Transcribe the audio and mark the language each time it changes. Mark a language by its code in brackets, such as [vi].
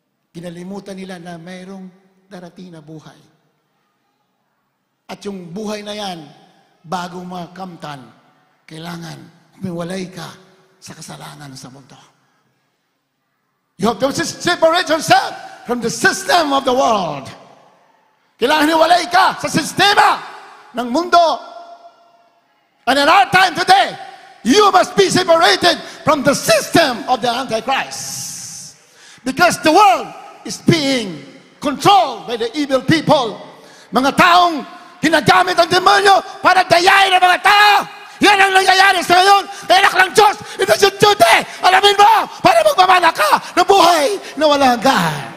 [tl] Kinalimutan nila na mayroong darating na buhay. At yung buhay na yan, bagong makamtan, kailangan humiwalay ka sa kasalanan sa mundo. [en] You have to separate yourself from the system of the world. [tl] Kailangan hiwalay ka sa sistema ng mundo. [en] And in our time today, you must be separated from the system of the Antichrist. Because the world is being controlled by the evil people. [tl] Mga taong ginagamit ang demonyo para dayain ang mga tao. Yan ang nangyayari sa ngayon. Anak ng Diyos, ito yung duty. Alamin mo, para magmamana ka ng buhay na walang hanggan.